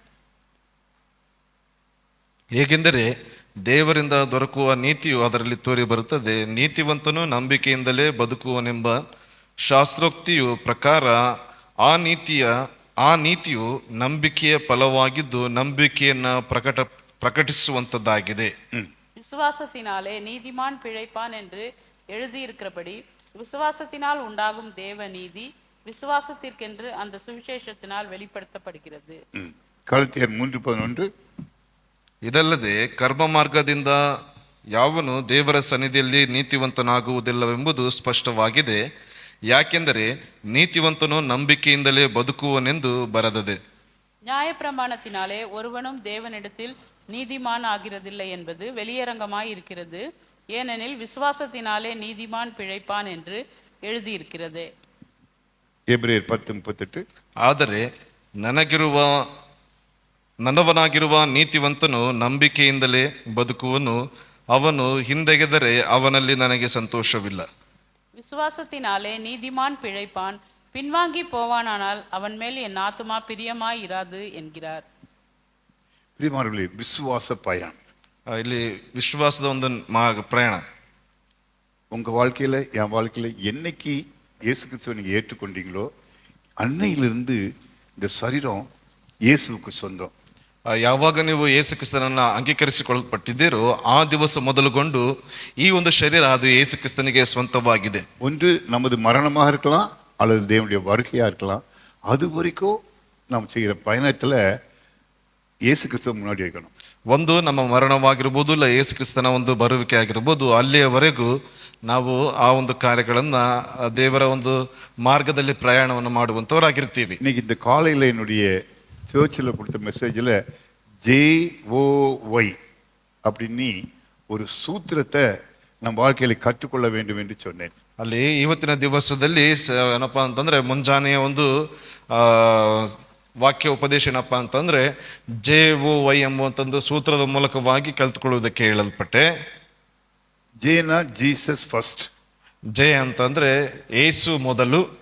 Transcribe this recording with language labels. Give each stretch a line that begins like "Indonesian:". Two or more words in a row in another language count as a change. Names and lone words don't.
Kannada: ಏಕೆಂದರೆ ದೇವರಿಂದ ದೊರಕುವ ನೀತಿಯು ಅದರಲ್ಲಿ ತೋರಿ ಬರುತ್ತದೆ, ನೀತಿವಂತನು ನಂಬಿಕೆಯಿಂದಲೇ ಬದುಕುವನೆಂಬ ಶಾಸ್ತ್ರೋಕ್ತಿಯು ಪ್ರಕಾರ ಆ ನೀತಿಯು ನಂಬಿಕೆಯ ಫಲವಾಗಿದ್ದು ನಂಬಿಕೆಯನ್ನ ಪ್ರಕಟಿಸುವಂತದ್ದಾಗಿದೆ.
Tamil: விசுவாசத்தினாலே நீதிமான் பிழைப்பான் என்று எழுதியிருக்கிறபடி விசுவாசத்தினால் உண்டாகும் தேவ நீதி விசுவாசத்திற்கென்று அந்த சுவிசேஷத்தினால் வெளிப்படுத்தப்படுகிறது. கலாத்தியர் 3:11.
Kannada: ಇದಲ್ಲದೆ ಕರ್ಮ ಮಾರ್ಗದಿಂದ ಯಾವನು ದೇವರ ಸನ್ನಿಧಿಯಲ್ಲಿ ನೀತಿವಂತನಾಗುವುದಿಲ್ಲವೆಂಬುದು ಸ್ಪಷ್ಟವಾಗಿದೆ. ಯಾಕೆಂದರೆ ನೀತಿವಂತನು ನಂಬಿಕೆಯಿಂದಲೇ ಬದುಕುವನೆಂದು ಬರೆದದೆ.
Tamil: நியாயப்பிரமாணத்தினாலே ஒருவனும் தேவனிடத்தில் நீதிமான் ஆகிறதில்லை என்பது வெளியரங்கமாய் இருக்கிறது. ஏனெனில் விசுவாசத்தினாலே நீதிமான் பிழைப்பான் என்று எழுதியிருக்கிறது. எபிரேயர் 10:38.
Kannada: ಆದರೆ ನನ್ನವನಾಗಿರುವ ನೀತಿವಂತನು ನಂಬಿಕೆಯಿಂದಲೇ ಬದುಕುವನು. ಅವನು ಹಿಂದೆಗೆದರೆ ಅವನಲ್ಲಿ ನನಗೆ ಸಂತೋಷವಿಲ್ಲ.
Tamil: விசுவாசத்தினாலே நீதிமான் பிழைப்பான், பின்வாங்கி போவானானால் அவன் மேல் என் ஆத்துமா பிரியமாய் இராது என்கிறார். பிரியமானவர்களே, விசுவாச பயணம்.
Kannada: ಇಲ್ಲಿ ವಿಶ್ವಾಸದ ಒಂದು ಪ್ರಯಾಣ.
Tamil: உங்க வாழ்க்கையில என் வாழ்க்கையில என்னைக்கு இயேசு கிறிஸ்துவை நீங்க ஏற்றுக்கொண்டீங்களோ அன்னையிலிருந்து இந்த சரீரம் இயேசுவுக்கு சொந்தம்.
Kannada: ಯಾವಾಗ ನೀವು ಯೇಸು ಕ್ರಿಸ್ತನನ್ನ ಅಂಗೀಕರಿಸಿಕೊಳ್ಳಲ್ಪಟ್ಟಿದ್ದೀರೋ ಆ ದಿವಸ ಮೊದಲುಗೊಂಡು ಈ ಒಂದು ಶರೀರ ಅದು ಯೇಸು ಕ್ರಿಸ್ತನಿಗೆ ಸ್ವಂತವಾಗಿದೆ.
Tamil: ஒன்று நமது மரணமாக இருக்கலாம் அல்லது தேவனுடைய வருகையா இருக்கலாம். அது வரைக்கும் நாம் செய்கிற பயணத்துல இயேசு கிறிஸ்துவ முன்னாடி வைக்கணும்.
Kannada: ಒಂದು ನಮ್ಮ ಮರಣವಾಗಿರ್ಬೋದು, ಇಲ್ಲ ಯೇಸು ಕ್ರಿಸ್ತನ ಒಂದು ಬರುವಿಕೆ ಆಗಿರ್ಬೋದು, ಅಲ್ಲಿಯವರೆಗೂ ನಾವು ಆ ಒಂದು ಕಾರ್ಯಗಳನ್ನ ದೇವರ ಒಂದು ಮಾರ್ಗದಲ್ಲಿ ಪ್ರಯಾಣವನ್ನು ಮಾಡುವಂತವರಾಗಿರ್ತೀವಿ.
Tamil: இன்னைக்கு இந்த காலையில என்னுடைய சர்ச்சில் கொடுத்த மெசேஜில் JOY அப்படின்னு ஒரு சூத்திரத்தை நம்ம வாழ்க்கையில கற்றுக்கொள்ள வேண்டும் என்று சொன்னேன்.
Kannada: ಅಲ್ಲಿ ಇವತ್ತಿನ ದಿವಸದಲ್ಲಿ ಏನಪ್ಪಾ ಅಂತಂದ್ರೆ ಮುಂಜಾನೆಯ ಒಂದು ವಾಕ್ಯ ಉಪದೇಶ ಏನಪ್ಪಾ ಅಂತಂದ್ರೆ JOY ಎಂಬುವಂತಂದು ಸೂತ್ರದ ಮೂಲಕವಾಗಿ ಕಲ್ತ್ಕೊಳ್ಳುವುದಕ್ಕೆ ಹೇಳಲ್ಪಟ್ಟೆ.
English: ಜೇನ Jesus first.
Kannada: ಜೆ ಅಂತಂದ್ರೆ ಏಸು ಮೊದಲು,